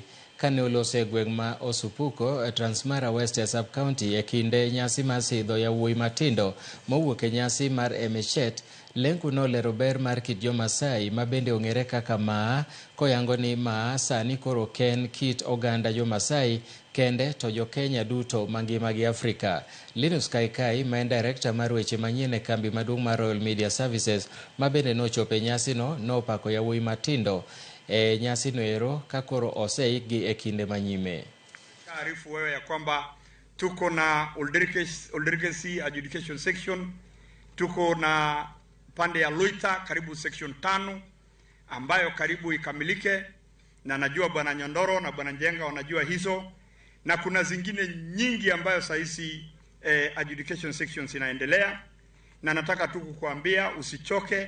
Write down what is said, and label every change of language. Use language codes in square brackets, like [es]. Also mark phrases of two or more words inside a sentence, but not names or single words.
[luo] Kane olose gweng' ma Osupuko, Transmara West Sub-County e kinde nyasi mar sidho yawuoyi matindo mowuok e nyasi mar Emeshet, Lenku nolero ber mar kit Jo-Masai ma bende ong'ere kaka Maa, koyango ni Maa sani koro ken kit oganda Jo-Masai kende to Jo-Kenya duto mangima gi Afrika. Linus Kaikai, ma en director mar weche manyien e kambi maduong' mar Royal Media Services, ma bende nochopo e nyasino, nopako yawuoyi matindo e nyasino ero ka koro oseikgi e kinde manyime. [sw] Taarifu wewe ya kwamba tuko na Olderkesi [en] adjudication section, [sw] tuko na pande ya Loita karibu section 5 ambayo karibu ikamilike, na najua bwana Nyondoro na bwana Njenga wanajua hizo, na kuna zingine nyingi ambayo sahizi [en] adjudication sections [sw] inaendelea, na nataka tu kukuambia usichoke.